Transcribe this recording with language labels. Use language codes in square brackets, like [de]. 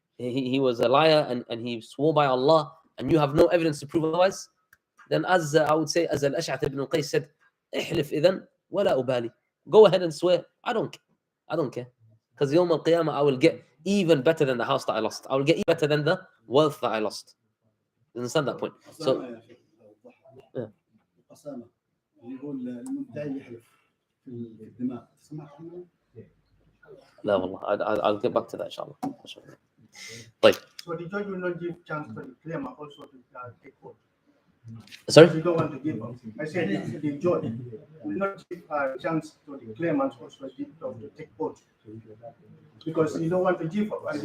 [en] He was a liar and he swore by Allah, and you have no evidence to prove otherwise, then as I would say, as Al-Ash'ath ibn Qais said, [ar] احلف إذن ولا أبالي. [en] Go ahead and swear. I don't care. Because Yawm al-Qiyamah, I will get even better than the house that I lost. I will get even better than the wealth that I lost. You understand that point? So, yeah. [ar] اللي هو المدعي يحلف في الدماء سمعت عنه؟ لا والله, [en] I'll get back to that inshallah. [ar] طيب. [en] So the judge will not give chance to the claimant also to take oath. Sorry? You don't want to give up. I said the judge will not give a chance to the claimant also to take oath because you don't want to give up.